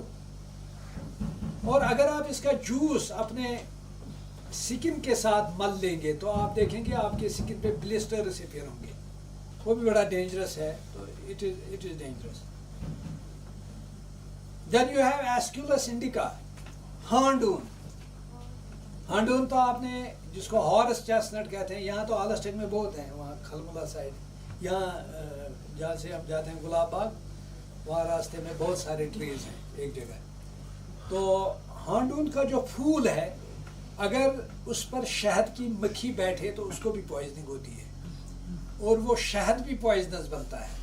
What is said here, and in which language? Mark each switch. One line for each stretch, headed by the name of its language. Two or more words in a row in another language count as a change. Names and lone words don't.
Urdu: اور اگر آپ اس کا جوس اپنے سکن کے ساتھ مل لیں گے تو آپ دیکھیں گے آپ کے سکن پہ
English: blisters appear
Urdu: ہوں گے. وہ بھی بڑا ڈینجرس ہے. تو
English: it is dangerous. then you have Aesculus indica, Handoon.
Urdu: ہانڈون تو آپ نے جس کو
English: horse chestnut
Urdu: کہتے ہیں، یہاں تو آلسٹین میں بہت ہیں، وہاں خلمولا سائیڈ، یہاں جہاں سے ہم جاتے ہیں گلاب باغ، وہاں راستے میں بہت سارے ٹریز ہیں ایک جگہ. تو ہانڈون کا جو پھول ہے، اگر اس پر شہد کی مکھی بیٹھے تو اس کو بھی پوائزننگ ہوتی ہے، اور وہ شہد بھی پوائزنس بنتا ہے.